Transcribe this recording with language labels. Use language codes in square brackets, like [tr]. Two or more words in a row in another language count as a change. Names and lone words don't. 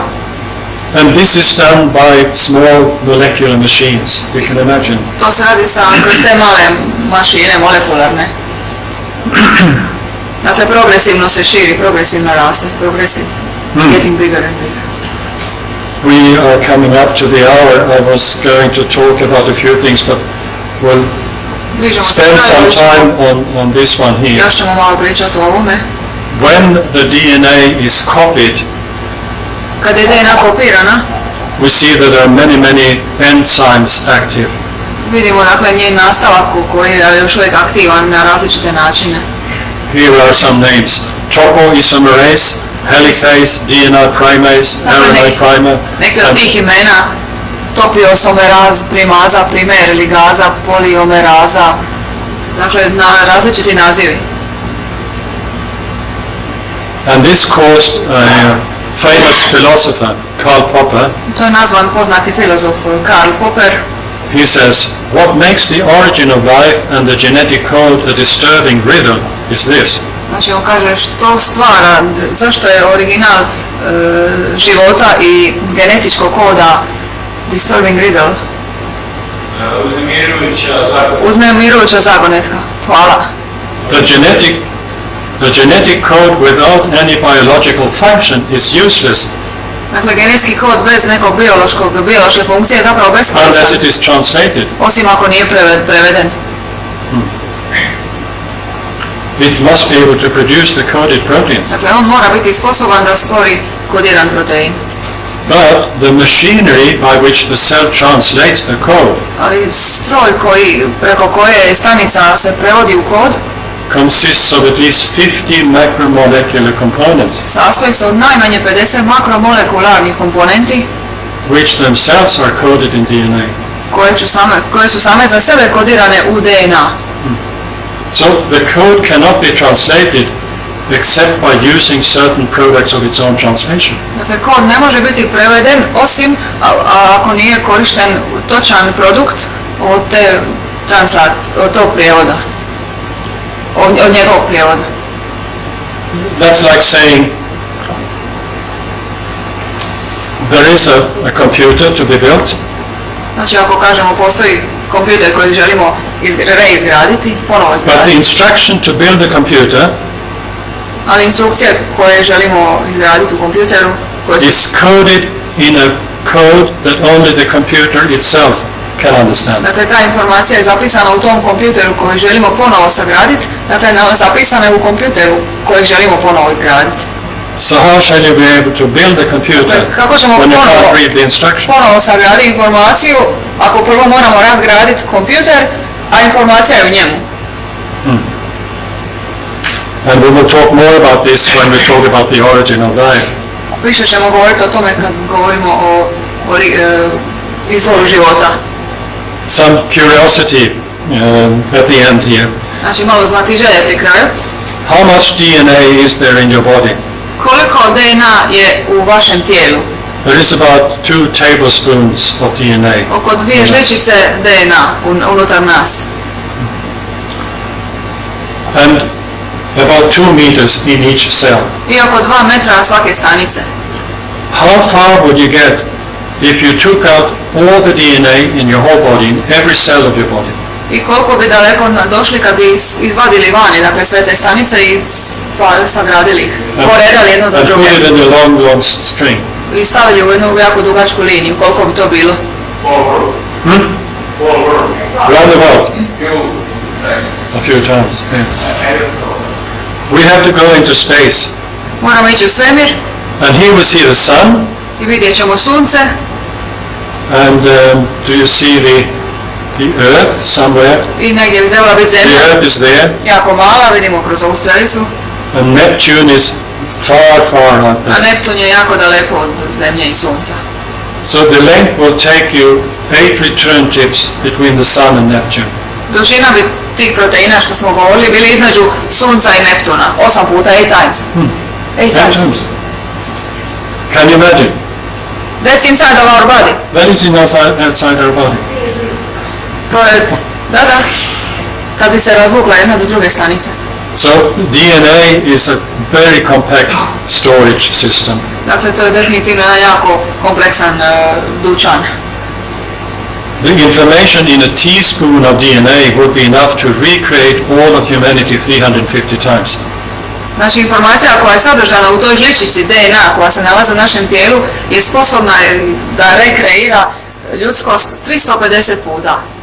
[en] And this is done by small molecular machines, you can imagine. [hr] To se radi kroz te male mašine molekularne. Dakle, progresivno se širi, progresivno raste, progresivno. [en] It's getting bigger and bigger. We are coming up to the hour. I was going to talk about a few things, but we'll spend some time on this one here. [hr] Još ćemo malo pričati o ovome. [en] When the DNA is copied, [hr] Kad je DNA kopirana, [en] we see that there are many enzymes active. [hr] vidimo dakle njen nastavak koji je još uvijek aktivan na različite načine. [en] Here are some names: topoisomerase, helicase, DNA primase, RNA primer. [hr] Neke od tih imena: topiosomeraz, primaza, primer, ligaza, poliomeraza. Dakle, na različiti nazivi. [en] And this caused a famous philosopher, Karl Popper. [hr] To je nazvan poznati filozof Karl Popper. [en] He says, what makes the origin of life and the genetic code a disturbing riddle is this. [hr] Znači on kaže što stvara, zašto je original života i genetičkog koda [en] disturbing riddle. [hr] Uznemirujuća zagonetka. Hvala. [en] The genetic code without any biological function is useless. [hr] Dakle, genetski kod bez nekog biološke funkcije je zapravo beskoristan. [en] Unless it is translated. [hr] Osim ako nije preveden. [en] It must be able to produce the coded proteins. [hr] Dakle, on mora biti sposoban da stvori kodiran protein. [en] But the machinery by which the cell translates the code [hr] Ali stroj preko koje stanica se prevodi u kod [en] consists of at least 50 macromolecular components, [hr] sastoji se od najmanje 50 makromolekularnih komponenti [en] which themselves are coded in DNA. [hr] koje su same za sebe kodirane u DNA. [en] So the code cannot be translated except by using certain products of its own translation. [hr] Dakle, kod ne može biti preveden osim ako nije korišten točan produkt od tog prijevoda. od njegovog prijevoda. [en] That's like saying there is a computer to be built, [hr] Znači ako kažemo postoji kompjuter koji želimo reizgraditi, ponovo [en] but the [hr] izgraditi, [en] instruction to build the computer [hr] ali instrukcije koje želimo izgraditi u kompjuteru koje su [en] is coded in a code that only the computer itself can understand. [hr] Dakle, ta informacija je zapisana u tom kompjuteru koji želimo ponovo sagraditi, dakle, zapisana je u kompjuteru koji želimo ponovo izgraditi. [en] So how shall you be able to build the computer [hr] Kako ćemo [en] when you can't read the instruction? [hr] ponovo sagraditi informaciju ako prvo moramo razgraditi kompjuter, a informacija je u njemu? [en] And we will talk more about this when we talk about the origin of life. [hr] Više ćemo govoriti o tome kad govorimo o izvoru života. [en] Some curiosity at the end here. [hr] Znači, malo znatiželje pri kraju. [en] How much DNA is there in your body? [hr] Koliko DNA je u vašem tijelu? [en] There is about 2 tablespoons of DNA. [hr] Oko 2 žličice DNA unutar nas. [en] And about 2 meters in each cell. [hr] I oko 2 metra svake stanice. [en] How far would you get if you took out all the DNA in your whole body, in every cell of your body? [hr] I koliko bi daleko došli kad bi izvadili vani, dakle sve te stanice i sagradili ih, poredali jedno do [en] And [hr] druge. [en] put it in a long, long string. [hr] I stavili u jednu jako dugačku liniju, koliko bi to bilo? [en] Round the world. A few times, yes. We have to go into space. [hr] Moramo ići u svemir [en] And here we see the sun. [hr] i vidjet ćemo sunce. [en] And do you see the earth somewhere? [hr] I negdje bi trebala biti [en] The [hr] zemlja, [en] earth is there. [hr] jako mala, vidimo kroz ovu strelicu. [en] And Neptune is far, far out [hr] A [en] there. [hr] Neptun je jako daleko od zemlje i sunca. [en] So the length will take you 8 return trips between the sun and Neptune. [hr] Dužina bi tih proteina što smo govorili bili između sunca i Neptuna. 8 puta, 8 times. 8 [en] 10 times. times. Can you imagine? That's inside of our body. That is outside our body. [hr] To je, da, kad bi se razvukla jedna do druge stanice. [en] So DNA is a very compact storage system. [hr] Dakle, to je definitivno jedan jako kompleksan dućan. [en] The information in a teaspoon of DNA would be enough to recreate all of humanity 350 times. [hr] Znači, informacija koja je sadržana u toj žličici DNA koja se nalazi u našem tijelu je sposobna da rekreira ljudskost 350 puta.